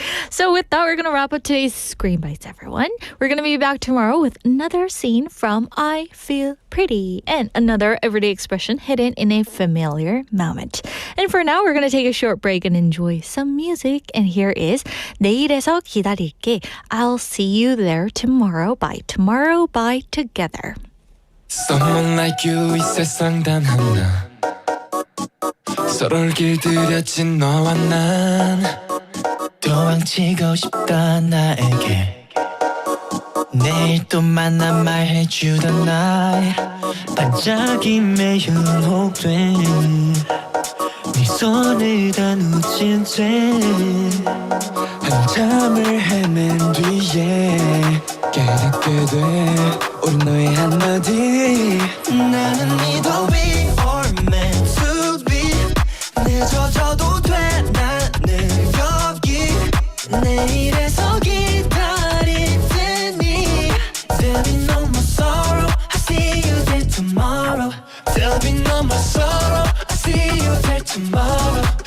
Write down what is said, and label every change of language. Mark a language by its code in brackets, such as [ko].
[en] So with that, we're going to wrap up today's Screen Bites, everyone. We're going to be back tomorrow with another scene from I Feel Pretty and another everyday expression hidden in a familiar moment. And for now, we're going to take a short break and enjoy some music. And here is 내일에서 기다릴게. I'll see you there tomorrow by together. Someone like you [ko] 이 세상 단 하나 서로를 길들여진 너와 난 도망치고 싶다 나에게 내일 또 만나 말해주던 날 반짝임에 현혹된 네 손을 다 놓친 채 한참을 헤맨 뒤에 깨닫게 돼 우린 너의 한마디 [en] 나는 either we or meant to be [ko] 늦어져도 돼 나는 여기 내일에서 기다릴 테니 [en] There'll be no more sorrow I see you there tomorrow There'll be no more sorrow I see you there tomorrow